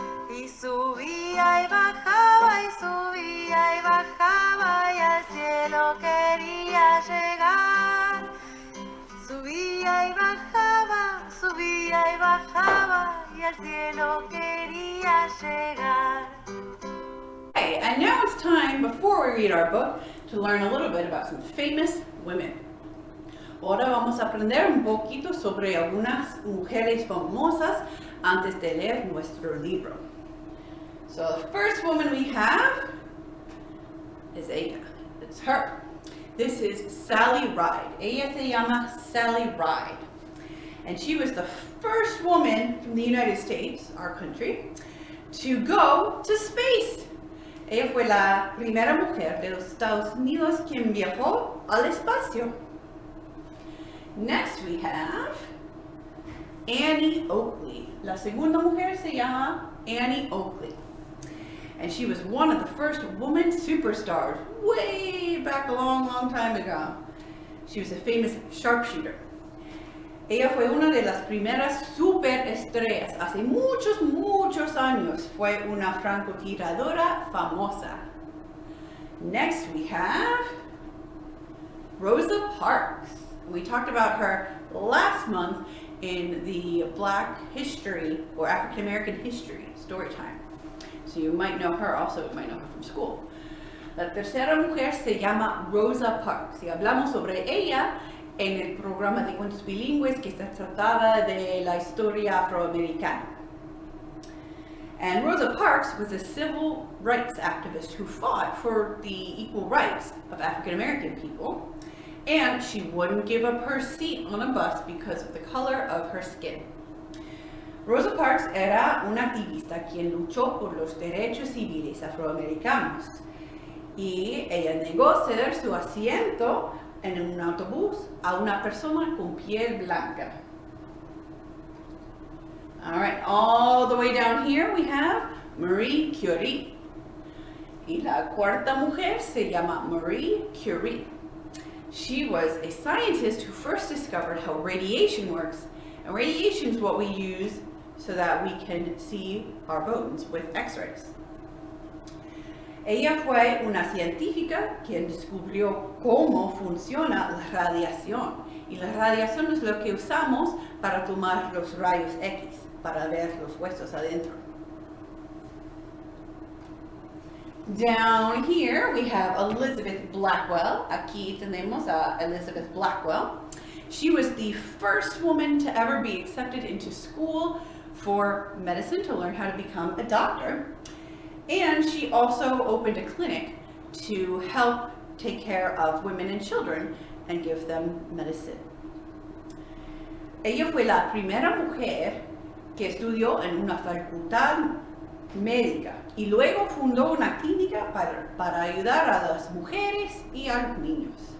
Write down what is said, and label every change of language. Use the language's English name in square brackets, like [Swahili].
[Spanish] Y subía y bajaba y subía y bajaba y al cielo quería llegar. Subía y bajaba, subía y bajaba y al cielo quería llegar. [English] Okay, and now it's time, before we read our book, to learn a little bit about some famous women. [Spanish] Ahora vamos a aprender un poquito sobre algunas mujeres famosas antes de leer nuestro libro. [English] So the first woman we have is ella. It's her. This is Sally Ride. [Spanish] Ella se llama Sally Ride. [English] And she was the first woman from the United States, our country, to go to space. [Spanish] Ella fue la primera mujer de los Estados Unidos quien viajó al espacio. [English] Next we have Annie Oakley. [Spanish] La segunda mujer se llama Annie Oakley. [English] And she was one of the first woman superstars way back a long, long time ago. She was a famous sharpshooter. [Spanish] Ella fue una de las primeras superestrellas. Hace muchos, muchos años fue una francotiradora famosa. [English] Next we have Rosa Parks. We talked about her last month in the Black History or African American History story time. So you might know her also, you might know her from school. [Spanish] La tercera mujer se llama Rosa Parks y hablamos sobre ella en el programa de cuentos bilingües que se trataba de la historia afroamericana. [English] And Rosa Parks was a civil rights activist who fought for the equal rights of African American people, and she wouldn't give up her seat on a bus because of the color of her skin. [Spanish] Rosa Parks era una activista quien luchó por los derechos civiles afroamericanos y ella negó ceder su asiento en un autobús a una persona con piel blanca. [English] All right, all the way down here we have Marie Curie. [Spanish] Y la cuarta mujer se llama Marie Curie. [English] She was a scientist who first discovered how radiation works. And radiation is what we use so that we can see our bones with x-rays. [Spanish] Ella fue una científica quien descubrió cómo funciona la radiación. Y la radiación es lo que usamos para tomar los rayos X, para ver los huesos adentro. [English] Down here we have Elizabeth Blackwell. [Spanish] Aquí tenemos a Elizabeth Blackwell. [English] She was the first woman to ever be accepted into school for medicine to learn how to become a doctor. And she also opened a clinic to help take care of women and children and give them medicine. [Spanish] Ella fue la primera mujer que estudió en una facultad médica y luego fundó una clínica para ayudar a las mujeres y a los niños.